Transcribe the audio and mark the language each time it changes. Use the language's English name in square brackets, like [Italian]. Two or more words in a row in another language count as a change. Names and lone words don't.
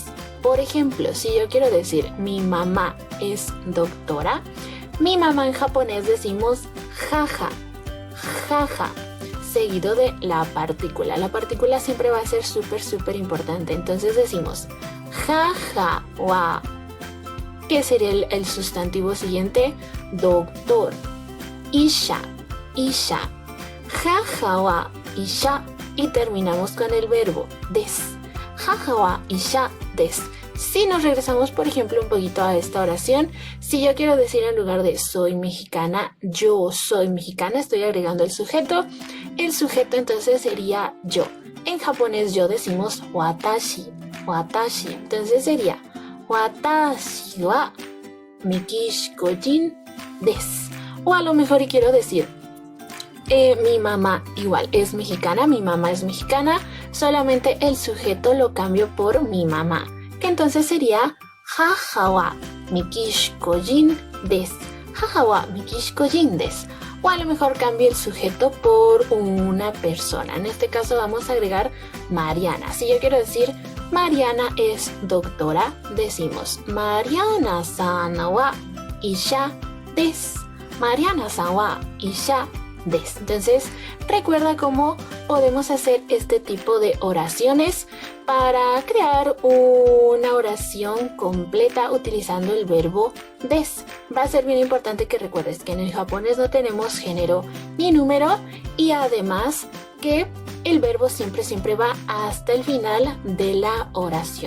[Spanish] Por ejemplo, si yo quiero decir mi mamá es doctora, mi mamá en japonés decimos [Japanese] 母、母, [Spanish] seguido de la partícula. La partícula siempre va a ser súper importante. Entonces decimos [Japanese] 母は, [Spanish] que sería el sustantivo siguiente, doctor. [Japanese] 医者、医者、母は医者, [Spanish] y terminamos con el verbo des. [Japanese] 母は医者です. [Spanish] Si nos regresamos, por ejemplo, un poquito a esta oración, si yo quiero decir en lugar de soy mexicana, yo soy mexicana, estoy agregando el sujeto. El sujeto entonces sería yo. En japonés yo decimos [Japanese] 私、私. [Spanish] Entonces sería [Japanese] 私はメキシコ人です. [Spanish] O a lo mejor y quiero decir mi mamá igual es mexicana, mi mamá es mexicana, solamente el sujeto lo cambio por mi mamá, que entonces sería [Japanese] 母はメキシコ人です, 母はメキシコ人です. [Spanish] O a lo mejor cambio el sujeto por una persona. En este caso vamos a agregar Mariana. Si yo quiero decir Mariana es doctora, decimos [Japanese] マリアナさんは医者です. マリアナさんは医者です. [Spanish] Entonces, recuerda cómo podemos hacer este tipo de oraciones para crear una oración completa utilizando el verbo des. Va a ser bien importante que recuerdes que en el japonés no tenemos género ni número, y además que el verbo siempre va hasta el final de la oración.